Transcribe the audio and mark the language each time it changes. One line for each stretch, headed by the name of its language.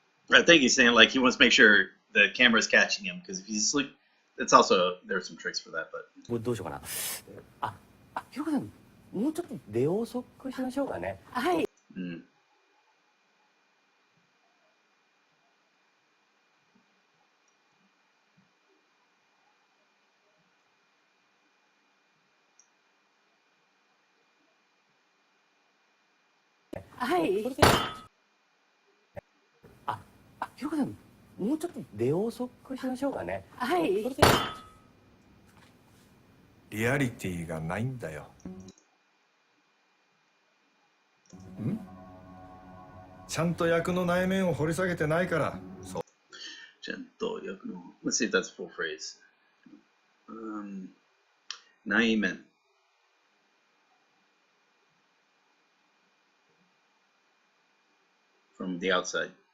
English: I think he's saying like he wants to make sure the camera's catching him because if he's asleep, it's also there's some tricks for that. But
Japanese: もうどうしようかな。ひろこさん、もうちょっと出遅くしましょうかね。はい。はい。ひろこさん、もうちょっと出遅くしましょうかね。はい。リアリティがないんだよ。ちゃんと役の内面を掘り下げてないから。そう。ちゃんと役の
English: Let's see if that's a full phrase. 内面 from the outside.